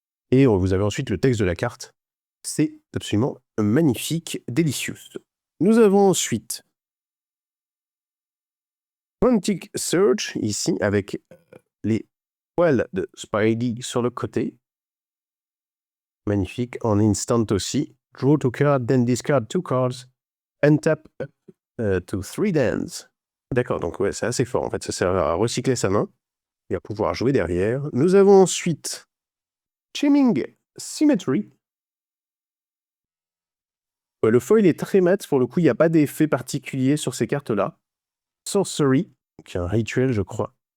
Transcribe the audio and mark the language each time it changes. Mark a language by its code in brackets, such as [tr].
[fr] Et vous avez ensuite le texte de la carte. C'est absolument magnifique, délicieux. Nous avons ensuite Quantic Search, ici, avec les poils de Spidey sur le côté. Magnifique. En instant aussi. [en] Draw 2 cards, then discard 2 cards, and tap to 3 dance. [fr] D'accord, donc ouais, c'est assez fort en fait. Ça sert à recycler sa main et à pouvoir jouer derrière. Nous avons ensuite Chiming Symmetry. Ouais, le foil est très mat, pour le coup, il n'y a pas d'effet particulier sur ces cartes-là. Sorcery, qui est un rituel, je crois.